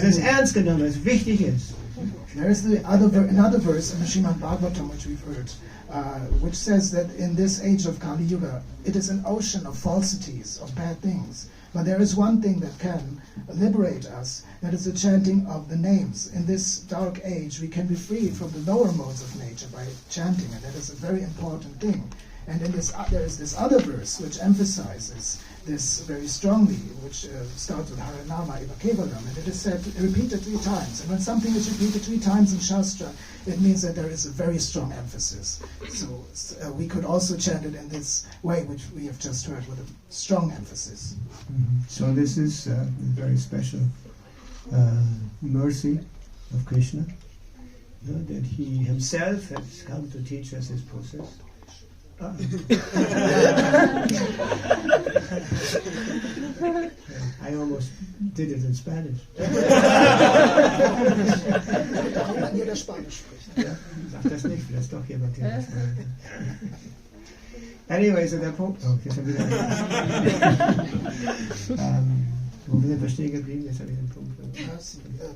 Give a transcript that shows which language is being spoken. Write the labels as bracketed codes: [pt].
[de] Das ist ernst genommen, das wichtig ist. [en] There is another verse in the Srimad Bhagavatam which we've heard, which says that in this age of Kali Yuga, it is an ocean of falsities, of bad things. But there is one thing that can liberate us, that is the chanting of the names. In this dark age, we can be freed from the lower modes of nature by chanting, and that is a very important thing. And in this, there is this other verse which emphasizes this very strongly, which starts with Harinama Eva Kevalam, and it is said, repeated 3 times. And when something is repeated 3 times in Shastra, it means that there is a very strong emphasis. So we could also chant it in this way, which we have just heard, with a strong emphasis. So this is a very special mercy of Krishna, that he himself has come to teach us this process. I almost did it in Spanish. [de] Wenn jeder Spanisch spricht. Ja, sag das nicht, vielleicht doch jemand, der das meint. Anyway, so der Punkt. Oh, jetzt haben wir wieder. Wo sind wir stehen geblieben? Jetzt habe ich den Punkt.